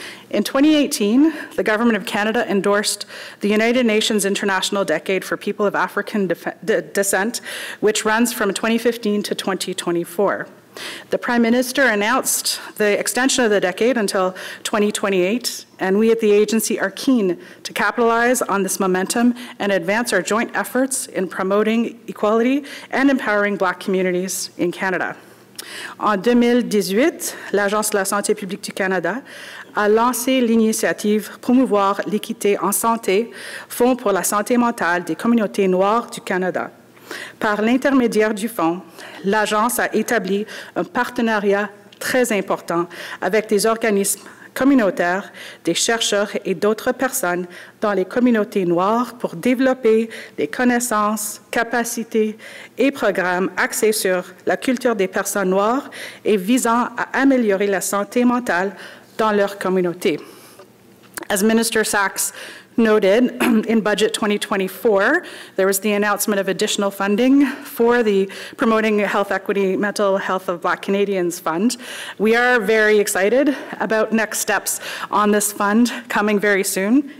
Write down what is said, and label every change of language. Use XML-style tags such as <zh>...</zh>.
<en>In 2018, the Government of Canada endorsed the United Nations International Decade for People of African Descent, which runs from 2015 to 2024. The Prime Minister announced the extension of the decade until 2028, and we at the agency are keen to capitalize on this momentum and advance our joint efforts in promoting equality and empowering Black communities in Canada.</en> <fr>En 2018, l'Agence de la santé publique du Canada a lancé l'initiative Promouvoir l'équité en santé, Fonds pour la santé mentale des communautés noires du Canada. Par l'intermédiaire du fonds, l'Agence a établi un partenariat très important avec des organismes communautaires, des chercheurs et d'autres personnes dans les communautés noires pour développer des connaissances, capacités et programmes axés sur la culture des personnes noires et visant à améliorer la santé mentale dans leur communauté.</fr> <en>As Minister Sachs noted, in Budget 2024, there was the announcement of additional funding for the Promoting Health Equity, Mental Health of Black Canadians Fund. We are very excited about next steps on this fund coming very soon.</en>